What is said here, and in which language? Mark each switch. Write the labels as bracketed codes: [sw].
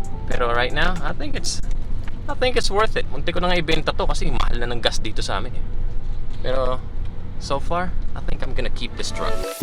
[en] Pero right now, I think it's worth it. [tl] Munti ko na nga ibenta to kasi mahal na ng gas dito sa amin. [en] Pero so far, I think I'm gonna keep this truck.